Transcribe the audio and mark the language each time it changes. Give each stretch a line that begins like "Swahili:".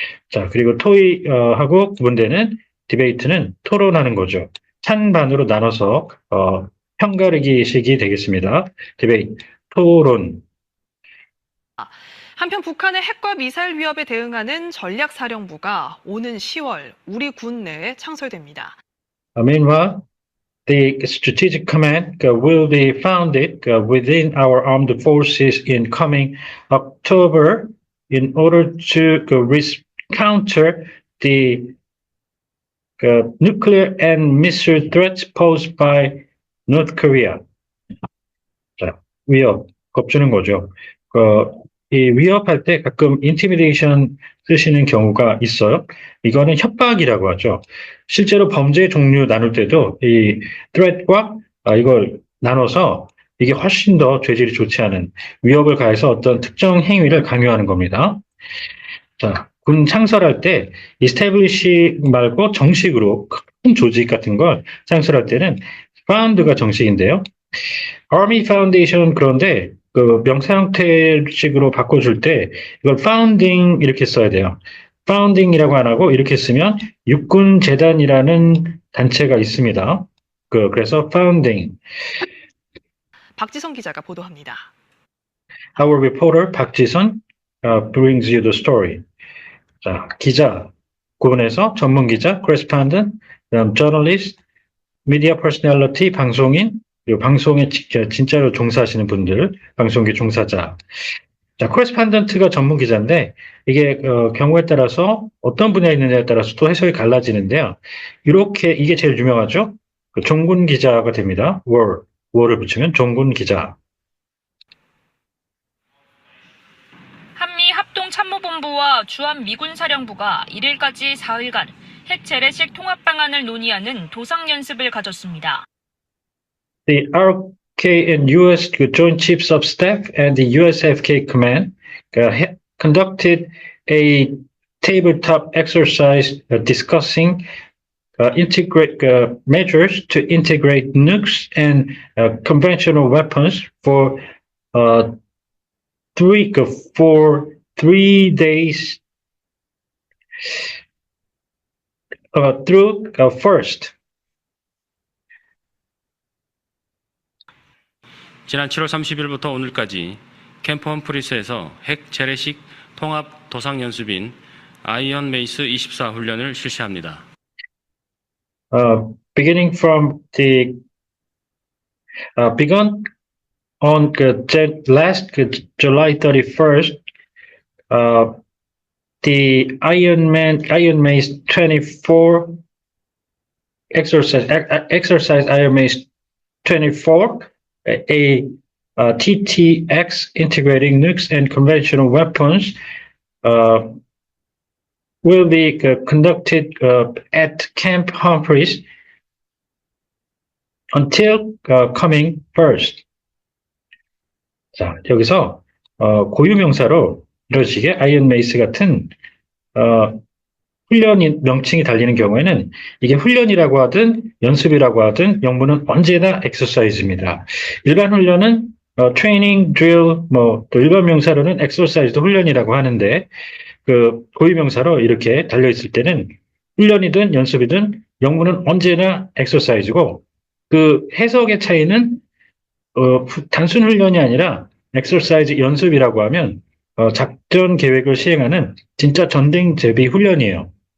Korean: 자, 그리고 토의하고 구분되는 디베이트는 토론하는 거죠. 찬반으로 나눠서 편가르기식이 되겠습니다. 디베이트, 토론. 한편 북한의 핵과 미사일 위협에 대응하는 전략사령부가 오는 10월 우리 군 내에 창설됩니다.
English: Meanwhile, the Strategic Command will be founded within our armed forces in coming October in order to counter the nuclear and missile threats posed by North Korea.
Korean: 자, 위협, 겁주는 거죠. 이 위협할 때 가끔 intimidation 쓰시는 경우가 있어요. 이거는 협박이라고 하죠. 실제로 범죄 종류 나눌 때도 이 threat과 이걸 나눠서 이게 훨씬 더 죄질이 좋지 않은 위협을 가해서 어떤 특정 행위를 강요하는 겁니다. 자, 군 창설할 때 establish 말고 정식으로 큰 조직 같은 걸 창설할 때는 found가 정식인데요. Army Foundation 그런데 그 명사 형태식으로 바꿔줄 때 이걸 founding 이렇게 써야 돼요. founding이라고 안 하고 이렇게 쓰면 육군 재단이라는 단체가 있습니다. 그래서 founding. 박지성 기자가 보도합니다.
English: Our reporter 박지선 brings you the story.
Korean: 자, 기자 구분해서 전문 기자, correspondent, 그다음 journalist, media personality, 방송인, 그리고 방송에 진짜로 종사하시는 분들, 방송계 종사자. 자, correspondent가 전문 기자인데 이게 경우에 따라서 어떤 분야에 있느냐에 따라서 또 해석이 갈라지는데요. 이렇게 이게 제일 유명하죠. 그 종군 기자가 됩니다. war를 붙이면 종군 기자. 한미 합동참모본부와 주한미군사령부가 1일까지 4일간 핵 재래식 통합 방안을 논의하는 도상 연습을 가졌습니다.
English: The RK and US Joint Chiefs of Staff and the USFK Command conducted a tabletop exercise discussing integrate measures to integrate nukes and conventional weapons for 3 days through first.
Korean: 지난 7월 30일부터 오늘까지 캠프 험프리스에서 핵 재래식 통합 도상 연습인 아이언 메이스 24 훈련을 실시합니다.
English: Beginning from the begun on last July 31st, the Iron Mace 24 exercise Iron Mace 24, a TTX integrating nukes and conventional weapons, will be conducted at Camp Humphreys until coming first.
Korean: 자, 여기서 고유명사로 이런 식의 아이언 메이스 같은 훈련 명칭이 달리는 경우에는 이게 훈련이라고 하든 연습이라고 하든 영문은 언제나 exercise입니다. 일반 훈련은 training, drill, 또 일반 명사로는 exercise도 훈련이라고 하는데 그 고유명사로 이렇게 달려 있을 때는 훈련이든 연습이든 영문은 언제나 exercise고 그 해석의 차이는 단순 훈련이 아니라 exercise 연습이라고 하면 작전 계획을 시행하는 진짜 전쟁 대비 훈련이에요.